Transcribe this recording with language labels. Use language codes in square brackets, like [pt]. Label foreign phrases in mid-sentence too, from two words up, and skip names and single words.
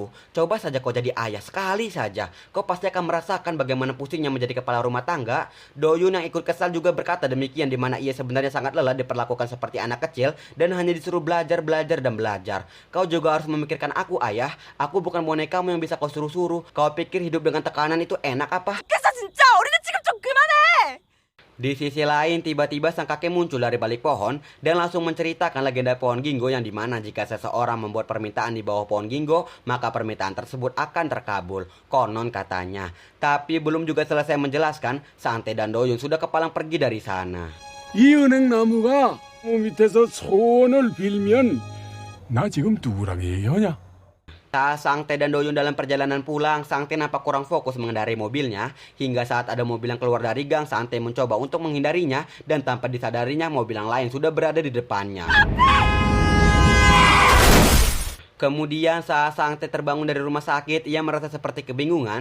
[id] Coba saja kau jadi ayah sekali saja, kau pasti akan merasakan bagaimana pusingnya menjadi kepala rumah tangga. Doyun yang ikut kesal juga berkata demikian, di mana ia sebenarnya sangat lelah diperlakukan seperti anak kecil dan hanya disuruh belajar, belajar, dan belajar. Kau juga harus memikirkan aku, ayah. Aku bukan bonekamu yang bisa kau suruh-suruh. Kau pikir hidup dengan tekanan itu enak apa? [ko] 깼어 진짜. 어린애 지금 좀 그만해. [id] Di sisi lain, tiba-tiba sang kakek muncul dari balik pohon dan langsung menceritakan legenda pohon Gingo, yang dimana jika seseorang membuat permintaan di bawah pohon Gingo, maka permintaan tersebut akan terkabul. Konon katanya. Tapi belum juga selesai menjelaskan, Sangtae dan Doyun sudah kepalang pergi dari sana. [ko] 이 은행나무가 밑에서 소원을 빌면 나 지금 누구랑 얘기하냐? [id] Saat Sangtae dan Doyun dalam perjalanan pulang, Sangtae nampak kurang fokus mengendarai mobilnya. Hingga saat ada mobil yang keluar dari gang, Sangtae mencoba untuk menghindarinya, dan tanpa disadarinya mobil yang lain sudah berada di depannya. Kemudian saat Sangtae terbangun dari rumah sakit, ia merasa seperti kebingungan.